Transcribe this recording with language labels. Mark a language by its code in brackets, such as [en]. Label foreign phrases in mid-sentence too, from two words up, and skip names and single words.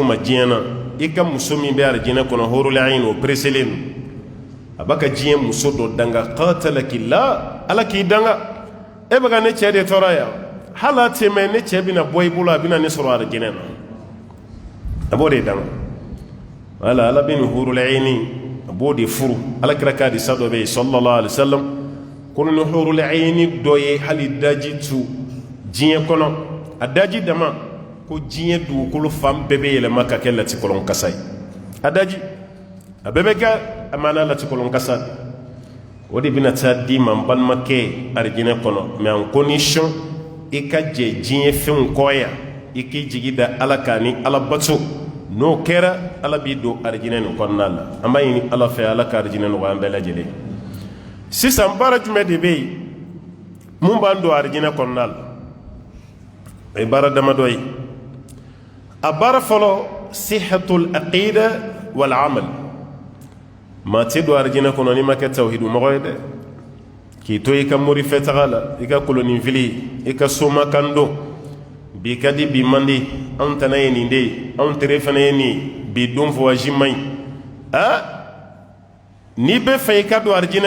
[bm] ma diɲɛ na i ka muso min bɛ arijinɛ kɔnɔ [ar] حور العين [bm] o pereselen don a b'a ka diɲɛ muso dɔ danga qatalakillah Ala k'i danga e bɛ ka ne cɛ de tɔɔrɔ yan hali a tɛmɛ ne cɛ bɛna bɔ i bolo a bɛna ne sɔrɔ arijinɛ na a b'o de danga wala Ala bɛ nin [ar] حور العين [bm] a b'o de furu Alakira ka hadisa dɔ bɛ yen [ar] صلى الله عليه وسلم [bm] ko ni hurul ain dɔ ye hali daji tu diɲɛ kɔnɔ a daji dama ko diɲɛ dugukolo fan bɛɛ bɛ yɛlɛma ka kɛ latikɔlɔn kasa ye a daji a bɛɛ bɛ kɛ a mana latikɔlɔn kasa o de bɛna taa di ma n balimakɛ arijinɛ kɔnɔ mɛ [fr] en condition [bm] i ka jɛ diɲɛ fɛnw kɔ yan i k'i jigi da Ala kan ni Ala bato n'o kɛra Ala b'i don arijinɛ nin kɔnɔna la an b'a ɲini Ala fɛ Ala ka arijinɛ nɔgɔya an bɛɛ lajɛlen sisan baara jumɛn de bɛ yen mun b'an don arijinɛ kɔnɔna la o ye baara damadɔ ye a baara fɔlɔ [ar] صحة العقيدة والعمل [bm] maa tɛ don arijinɛ kɔnɔ n'i ma kɛ tawhidu mɔgɔ ye dɛ k'i to i ka morifɛ taga la i ka koloninfili i ka somakan don bi ka di bi man di anw tana ye nin de ye anw tere fana ye nin bi don voyage man ɲi n'i bɛ fɛ i ka don arijinɛ